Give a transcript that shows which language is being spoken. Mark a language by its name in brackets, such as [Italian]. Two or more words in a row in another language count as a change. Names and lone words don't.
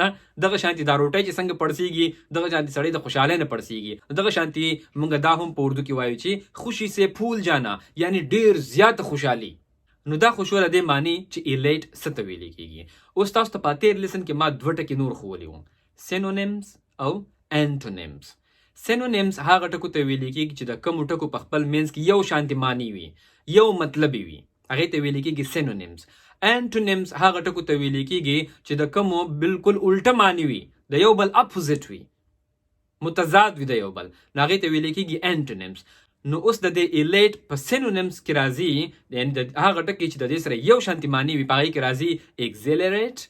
[Pashto] دغه شانتي دا روټۍ چې څنګه پړسیږي، دغه شانتي سړی د خوشحالۍ نه پړسیږي. دغه شانتي موږ دا هم په اردو کې وایو چې [Urdu] خوشي سے پھول جانا، [Pashto] یعنی ډېر زیات خوشحالي. نو دا خوشحاله دې معنی چې elate څه ته ویل کېږي. اوس تاسو ته په تېر لیسن کې ما دوه ټکي نور ښوولي وو، [English] synonyms او antonyms. [Pashto] synonyms هغه ټکو ته ویل کېږي چې د کومو ټکو په خپل منځ کې یو شانتي معنی وي، یو مطلب وي، هغې ته ویل کېږي synonyms. antonyms هغه ټکو ته ویل کېږي چې د کومو بالکل الټه معنی وي، د یو بل اپوزیټ وي، متضاد وي د یو بل، نو هغې ته ویل کېږي antonyms. نو اوس د دې elate په synonyms کې راځي، یعنی د هغه ټکي چې د دې سره یو شانتي معنی وي، په هغې کې راځي exhilarate.